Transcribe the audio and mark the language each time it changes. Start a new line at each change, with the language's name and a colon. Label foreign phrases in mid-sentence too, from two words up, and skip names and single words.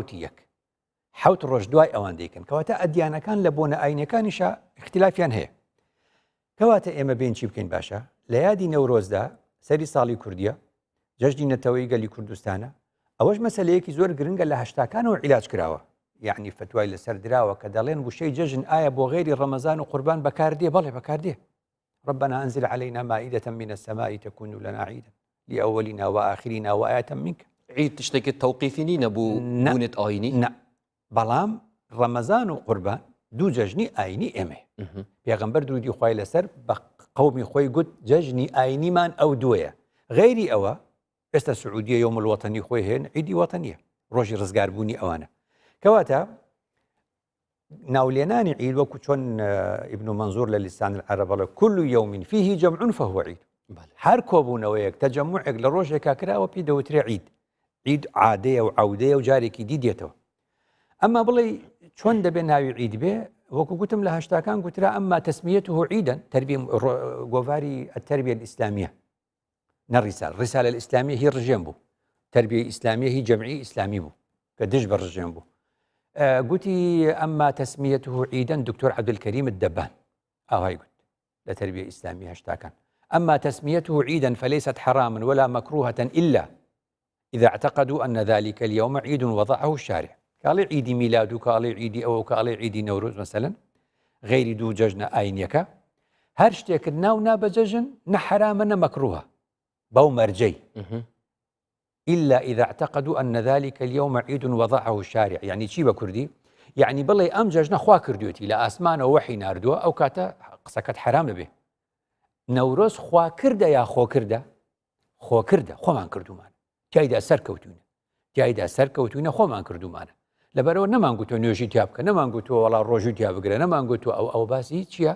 Central Kurdish: حوت ڕۆژ دوای ئەوان دەیکەن کەواتە ئەدیانەکان لە بۆنە ئاینەکانیشە اختلافیان هەیە کەواتە ئێمە بین چی بکەین باشە لە یادی نەورۆزدا سەری ساڵی کوردیە جەژنی نەتەوەی گەلی کوردستانە ئەوەش مەسەلەیەکی زۆر گرنگە لە هەشتاکانەوە عیلاج کراوە یعنی فتوای لەسەر دراوە کە دەڵێن وشەی جەژن ئایا بۆ غێری ڕەمەزان و قوربان بەکاردێ بەڵێ بەکاردێ
Arabic: ربنا أنزل علينا مائدة من السماء تكون لنا عيدا لأولنا وآخرنا وآية منك
Kurdish: عید تشتێکی تەوقیفی نینە بوو بوونێت ئاینی
Central Kurdish: نە بەڵام ڕەمەزان و قوربان دوو جەژنی ئاینی ئێمە پێغەمبەر درودی خوای لەسەر بە قەومی خۆی گوت جەژنی ئاینیمان ئەو دووەیە غێری ئەوە ئێستا سعودیە
Arabic: یوم الوەتەنی
Central Kurdish: خۆی هێن عیدی وەتەنیە ڕۆژی ڕزگاربوونی ئەوانە کەواتە ناولێنانی عید وەکو چۆن ئیبن منزور لە لیسان العەرەب بڵێ
Arabic: كل يوم فيه جمع فهو عید
Central Kurdish: هەر کۆبوونەوەیەک تەجەموعێک لە ڕۆژێکا کراوە پێی دەوترێ عید عادەیە و عەودەیە و جارێکی دی دێتەوە ئەمما بڵێ چۆن دەبێ ناوی عید بێ وەکو گوتم لە هەشتاکان گوترا
Arabic: ئەمما تەسمیەته عیدەن
Central Kurdish: تربیە گۆڤاری التربیە الئیسلامیە نەڕیسال ڕیسالە الئیسلامیە هی ڕژێن بوو تربیە ئیسلامیە هی جەمعی ئیسلامی بوو کە دژ بە ڕژێن بوو گوتی
Arabic: ئەمما تەسمیەته عیدەن
Central Kurdish: دکتۆر عەبدولکەریم الدەبان ئاوای گوت لە تربیە ئیسلامی هەشتاکان
Arabic: أما تسميته عيدا فليست حراما ولا مكروهة إلا إذا اعتقدوا أن ذلك اليوم عيد وضعه الشارع قال عيد ميلاد قال عيد أو قال عيد نوروز مثلا
Kurdish: غير دو ججن آينيك هرشتك ناو ناب ججن نحراما مكروها بو مرجي
Arabic: إلا إذا اعتقدوا أن ذلك اليوم عيد وضعه الشارع يعني شي
Central Kurdish: بكردي یعنی بڵێ ئەم جەژنە خوا کردوێتی لە ئاسمانەوە وەحی ناردووە ئەو کاتە قسەکەت حرام دەبێ. نەورۆز خوا کردە یا خۆ کردە؟ خۆ کردە، خۆمان کردومان، تایدا سەرکەوتوینە، تایدا سەرکەوتوینە خۆمان کردومانە. لەبەرەوە نەمانگوتۆ نوێژی تیا بکە، نەمانگوتۆ وەڵا ڕۆژوی تیا بگرە، نەمانگوتۆ ئەو باسی چییە؟